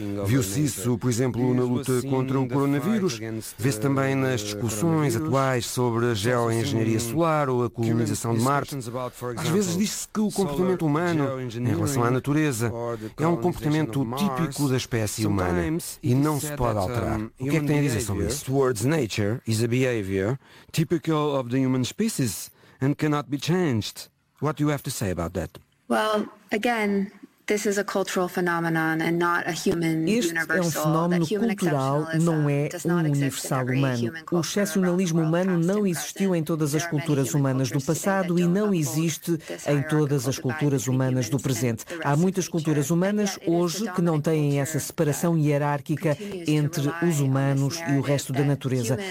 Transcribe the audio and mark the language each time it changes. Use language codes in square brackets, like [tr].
[pt] Viu-se isso, por exemplo, na luta contra o coronavírus, vê-se também nas discussões atuais sobre a geoengenharia solar ou a colonização de Marte. Às vezes diz-se que o comportamento humano, em relação à natureza, é um comportamento típico da espécie humana e não se pode alterar. O que é que tem a dizer sobre isso? [en] Towards nature is a behavior typical of the human species and cannot be changed. What do you have to say about that? Well, again, this is a cultural phenomenon and not a human universal. [pt] Este é um fenómeno cultural, não é um universal humano. O excepcionalismo humano não existiu em todas as culturas humanas do passado e não existe em todas as culturas humanas do presente. Há muitas culturas humanas hoje que não têm essa separação hierárquica entre os humanos e o resto da natureza.